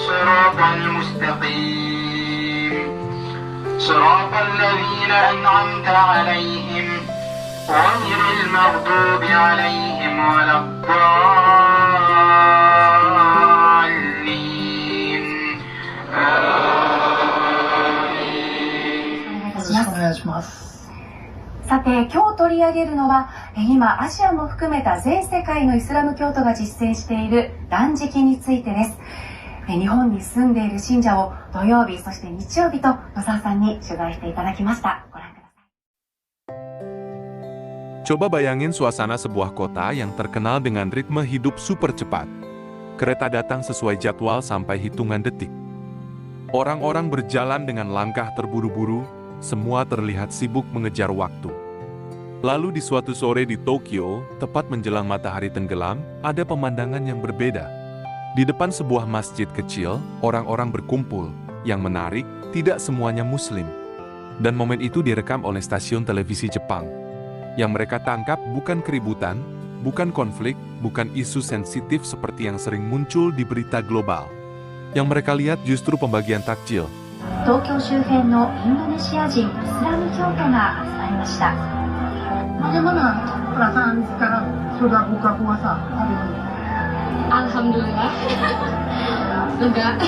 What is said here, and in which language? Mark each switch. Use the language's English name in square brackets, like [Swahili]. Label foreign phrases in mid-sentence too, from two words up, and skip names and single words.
[Arabic] الصراط المستقيم صراط الذين أنعمت عليهم غير المغضوب عليهم ولا الضالين آمين. [Japanese] さて、今日取り上げるのは、今アジアも含めた全世界のイスラム教徒が実践している断食についてです。日本に住んでいる信者を土曜日、そして日曜日と野沢さんに取材していただきました。ご覧ください。 [Indonesian] Coba bayangin suasana sebuah kota yang terkenal dengan ritme hidup super cepat. Kereta datang sesuai jadwal sampai hitungan detik. Orang-orang berjalan dengan langkah terburu-buru, semua terlihat sibuk mengejar waktu. Lalu di suatu sore di Tokyo, tepat menjelang matahari tenggelam, ada pemandangan yang berbeda. Di depan sebuah masjid kecil, orang-orang berkumpul. Yang menarik, tidak semuanya Muslim. Dan momen itu direkam oleh stasiun televisi Jepang. Yang mereka tangkap bukan keributan, bukan konflik, bukan isu sensitif seperti yang sering muncul di berita global. Yang mereka lihat justru pembagian takjil. [Japanese] 東京周辺のインドネシア人イスラム教徒が集まりました。 [Indonesian] Bagaimana perasaan sekarang sudah buka puasa hari ini? Alhamdulillah, lega.